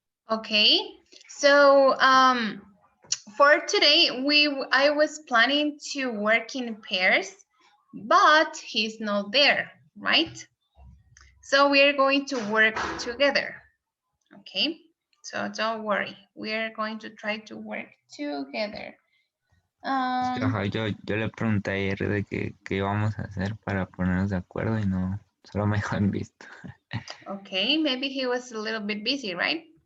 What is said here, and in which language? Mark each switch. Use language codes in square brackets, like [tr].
[en] Okay, so for today I was planning to work in pairs, but he's not there, right? So we are going to work together. Okay, so don't worry, we are going to try to work together. [es] Es que ajá, yo le pregunté ayer de qué íbamos a hacer para ponernos de acuerdo y no, solo me dejó en visto. [en] Okay, maybe he was a little bit busy, right?